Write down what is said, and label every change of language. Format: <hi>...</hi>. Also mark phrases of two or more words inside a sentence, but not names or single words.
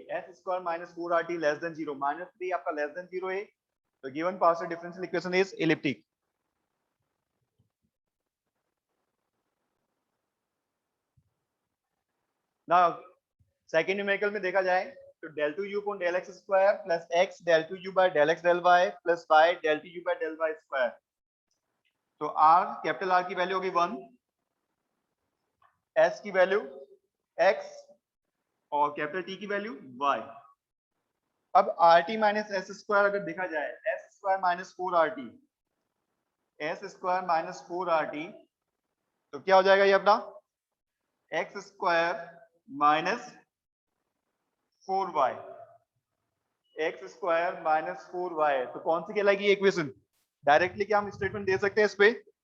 <en>s square minus 4rt less than 0, -3 आपका लेस देन 0</en> <hi>है, तो</hi> <en>given partial differential equation is elliptic. now second numerical</en> <hi>में देखा जाए तो del 2u upon del x स्क्वायर प्लस x del 2u by del x del y प्लस y del 2u by del y स्क्वायर, तो r कैपिटल R की वैल्यू होगी 1, s की वैल्यू x और कैपिटल T की वैल्यू y। अब rt</hi> <en>minus s square</en> <hi>अगर देखा जाए, s स्क्वायर माइनस 4rt, s स्क्वायर माइनस 4rt, तो क्या हो जाएगा ये अपना x स्क्वायर माइनस 4y, x स्क्वायर माइनस 4y, तो कौन सी कहलाएगी ये इक्वेशन, डायरेक्टली क्या हम स्टेटमेंट दे सकते हैं इस पे,</hi>